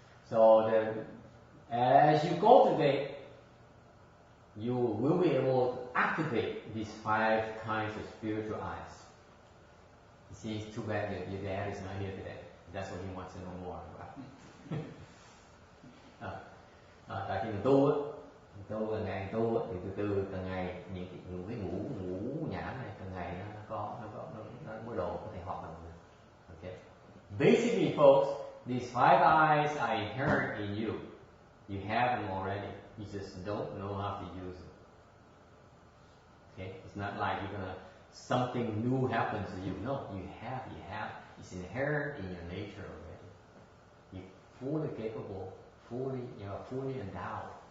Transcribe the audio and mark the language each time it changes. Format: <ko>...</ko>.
<en>So as you cultivate, you will be able to activate these five kinds of spiritual eyes. You see, it's too bad your dad is not here today. That's what he wants to know more about.</en> <vi>Tại khi mình tu càng ngày tu thì từ từ càng ngày những cái ngũ nhãn này càng ngày nó mới đồ có thể hoạt động được.</vi> <en>Okay. Basically, folks, these five eyes are inherent in you. You have them already. You just don't know how to use them. Okay, it's not like something new happens to you. No, you have. It's inherent in your nature already. You're fully capable, you're fully endowed.</en>